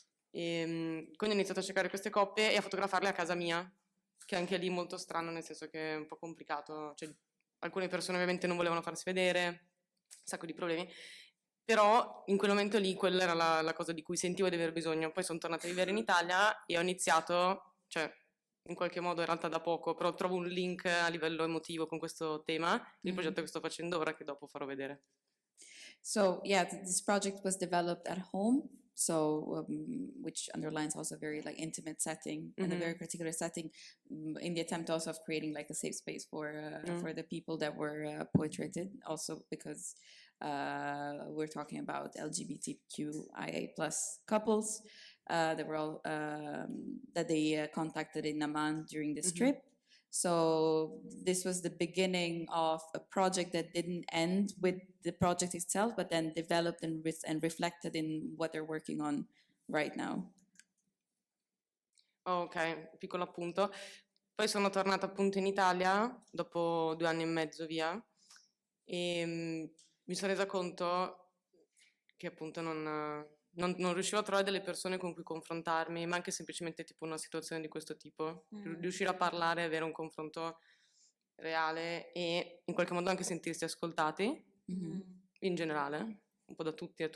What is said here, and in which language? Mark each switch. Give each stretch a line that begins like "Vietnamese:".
Italian: Quindi ho iniziato a cercare queste coppie e a fotografarle a casa mia, che anche lì molto strano, nel senso che è un po' complicato, cioè, alcune persone ovviamente non volevano farsi vedere, un sacco di problemi, però in quel momento lì quella era la cosa di cui sentivo di aver bisogno. Poi sono tornata a vivere in Italia e ho iniziato, cioè in qualche modo in realtà da poco, però trovo un link a livello emotivo con questo tema, il progetto che sto facendo ora, che dopo farò vedere.
English: So yeah, this project was developed at home, so which underlines also a very like intimate setting and a very particular setting, in the attempt also of creating like a safe space for the people that were portraited, also because we're talking about LGBTQIA+ couples that were all that they contacted in Amman during this trip. So this was the beginning of a project that didn't end with the project itself, but then developed and reflected in what they're working on right now.
Italian: Ok, piccolo appunto. Poi sono tornata appunto in Italia dopo 2 anni e mezzo via e mi sono resa conto che appunto non riuscivo a trovare delle persone con cui confrontarmi, ma anche semplicemente tipo una situazione di questo tipo, riuscire a parlare, avere un confronto reale e in qualche modo anche sentirsi ascoltati, in generale, un po' da tutti.